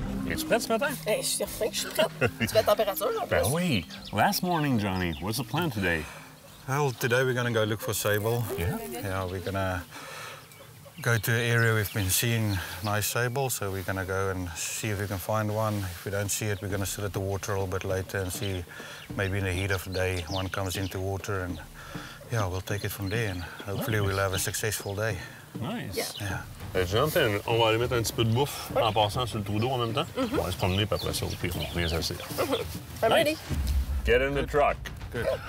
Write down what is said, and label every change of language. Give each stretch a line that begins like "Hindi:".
French: Es-tu prête ce matin? Je suis certain que je suis prête. Tu fais la température, en plus? Ben oui.
English: Last morning, Johnny, what's the plan today? Well, today we're going to go look for sable. Yeah? Yeah, we're going to go to an area we've been seeing nice sable, so we're going to go and see if we can find one. If we don't see it, we're going to sit at the water a little bit later and see maybe in the heat of the day one comes into water, and yeah, we'll take it from there, and hopefully we'll have a successful day. Nice. Yeah.
French: Jonathan, on va aller mettre un petit peu de bouffe en passant sur le trou d'eau en même temps. On va se promener, puis après ça, au pire, on revient s'asseoir.
English: I'm ready. Get in the truck. Good.